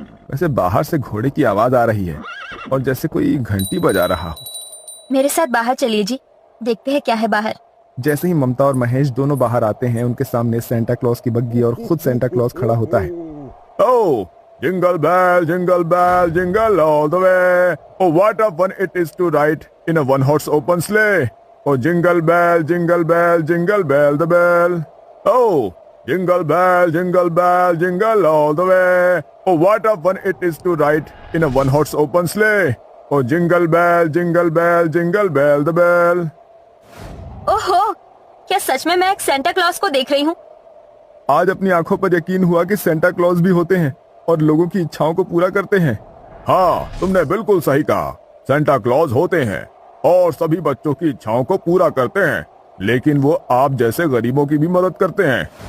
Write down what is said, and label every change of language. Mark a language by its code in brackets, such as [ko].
[hi] वैसे बाहर से घोड़े की आवाज आ रही है और जैसे कोई घंटी बजा रहा हो। मेरे साथ बाहर चलिए जी, देखते हैं क्या है बाहर। जैसे ही ममता और महेश दोनों बाहर आते हैं, उनके सामने सेंटा क्लॉज की बग्गी और खुद सेंटा क्लॉज खड़ा होता है। [en] Oh, jingle bell, jingle all the way. Oh, what a fun it is to ride in a one-horse open sleigh. Oh, jingle bell, jingle bell the bell. Oh, jingle bell, jingle all the way. Oh, what a fun it is to ride in a one-horse open sleigh. Oh, jingle bell the bell. [hi] ओहो, क्या सच में मैं एक Santa Claus को देख रही हूँ? आज अपनी आंखों पर यकीन हुआ कि सेंटा क्लॉज भी होते हैं और लोगों की इच्छाओं को पूरा करते हैं। हाँ, तुमने बिल्कुल सही कहा। सेंटा क्लॉज होते हैं और सभी बच्चों की इच्छाओं को पूरा करते हैं, लेकिन वो आप जैसे गरीबों की भी मदद करते हैं।